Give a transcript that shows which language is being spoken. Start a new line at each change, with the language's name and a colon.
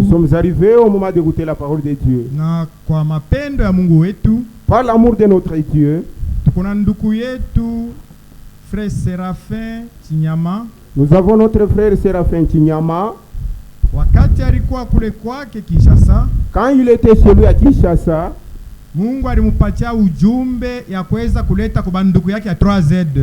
French: Nous sommes arrivés au moment d'écouter la parole de Dieu.
Swahili: Na kwa mapendo ya Mungu wetu,
French: par l'amour de notre Dieu,
Swahili: tukona ndugu yetu Frère Séraphin Chinyama.
French: Nous avons notre frère Séraphin Chinyama.
Swahili: Wakati alikuwa kule kwake Kinshasa,
French: quand il était chez lui à Kinshasa,
Swahili: Mungu alimpatia ujumbe ya kuweza kuleta kwa banduku yake ya 3Z.